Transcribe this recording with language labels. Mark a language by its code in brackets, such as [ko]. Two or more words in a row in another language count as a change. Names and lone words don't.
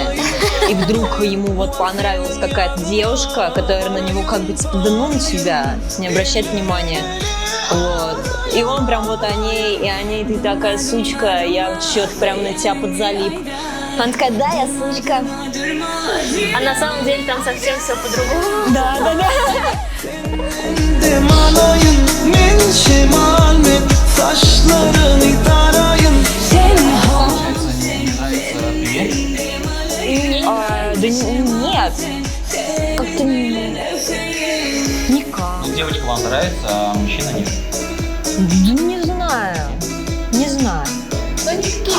[ru] И вдруг ему вот понравилась какая-то девушка, которая на него как бы типа, да ну на тебя, не обращает внимания. Вот. И он прям вот о ней, и о ней ты такая сучка, я что-то прям на тебя подзалип. Она такая, да, я сучка. А на самом деле там совсем все по-другому. Да. [tr] Demanayın min şemal min Saçlarını tarayın [ru] Получается, мне не нравится певец? Да нет, как-то никак. Ну, девочка вам нравится, а мужчина нет. Да не знаю. Ну, они такие.